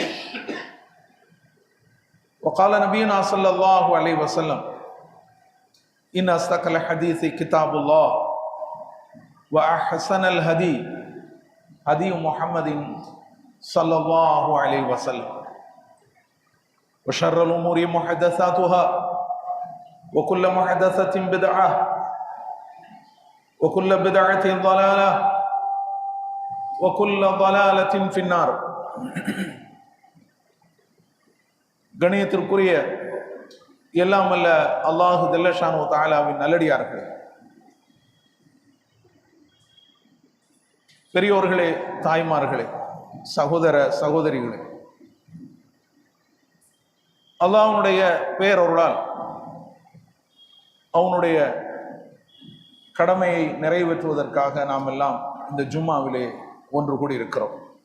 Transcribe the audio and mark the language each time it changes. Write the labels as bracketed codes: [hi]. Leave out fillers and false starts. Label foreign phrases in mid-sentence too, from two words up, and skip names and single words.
[ar] وقال نبينا صلى الله عليه وسلم: إن أصدق الحديث كتاب الله وأحسن الهدي هدي محمد صلى الله عليه وسلم وشر الأمور محدثاتها وكل محدثة بدعة وكل بدعة ضلالة وكل ضلالة في النار. [ta] கணியத்திற்குரிய எல்லாம் அல்ல [ar] الله جل شأنه [ta] தஆலாவின் நல்லடியார்களே, பெரியோர்களே, தாய்மார்களே, சகோதர சகோதரிகளே, அல்லாஹ்வுடைய பேரருளால் அவனுடைய கடமையை நிறைவேற்றுவதற்காக நாம் எல்லாம் இந்த ஜும்மாவிலே ஒன்று கூடி இருக்கிறோம்.